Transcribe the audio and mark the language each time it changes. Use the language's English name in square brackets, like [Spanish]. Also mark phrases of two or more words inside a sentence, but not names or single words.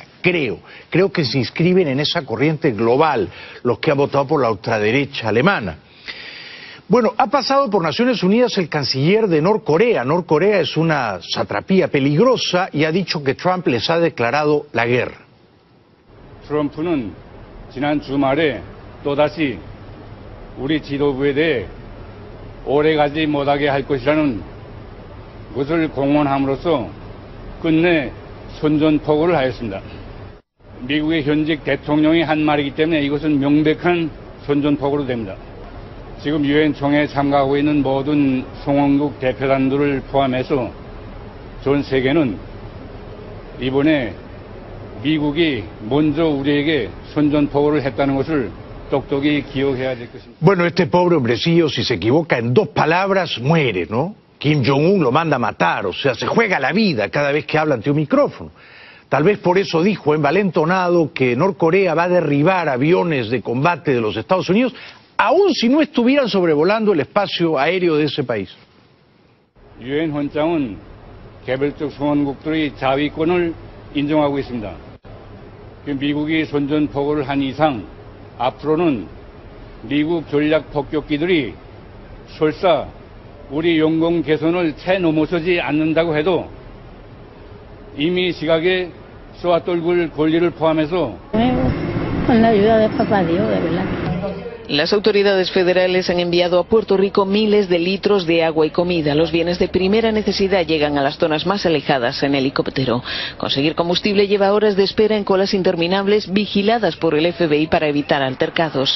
[Spanish] Creo que se inscriben en esa corriente global los que han votado por la ultraderecha alemana. Bueno, ha pasado por Naciones Unidas el canciller de Norcorea. Norcorea es una satrapía peligrosa y ha dicho que Trump les ha declarado la guerra. [Korean] 트럼프는 지난 주말에 또다시 우리 지도부에 대해 오래가지 못하게 할 것이라는 것을 공언함으로써 끝내 선전포고를 하였습니다. 미국의 현직 대통령이 한 말이기 때문에 이것은 명백한 선전포고로 됩니다. 지금 유엔 총회에 참가하고 있는 모든 성원국 대표단들을 포함해서 전 세계는 이번에 미국이 먼저 우리에게 선전포고를 했다는 것을 똑똑히 기억해야 될 것입니다. Bueno, este pobre hombrecillo, si se equivoca en 2 palabras, muere, ¿no? Kim Jong-un lo manda a matar, o sea, se juega la vida cada vez que habla ante un micrófono. Tal vez por eso dijo envalentonado que Norcorea va a derribar aviones de combate de los Estados Unidos, aun si no estuvieran sobrevolando el espacio aéreo de ese país. 유엔 헌장은 개별적 성원국들의 자위권을 인정하고 있습니다. 미국이 선전포고를 한 이상 앞으로는 미국 전략 폭격기들이 설사 우리 영공 개선을 채 넘어서지 않는다고 해도 이미 시각에 쏘아떨굴 권리를 포함해서 [Spanish] Con la ayuda de papá Dios, de verdad. Las autoridades federales han enviado a Puerto Rico miles de litros de agua y comida. Los bienes de primera necesidad llegan a las zonas más alejadas en helicóptero. Conseguir combustible lleva horas de espera en colas interminables vigiladas por el FBI para evitar altercados.